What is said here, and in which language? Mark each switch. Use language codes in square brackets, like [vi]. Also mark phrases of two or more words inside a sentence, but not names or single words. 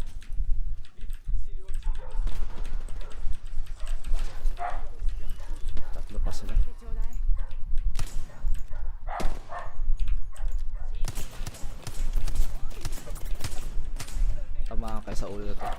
[tl] Tatlo pa sila. [ja] でちょうだい [tl] Tama kayo sa ulo na to.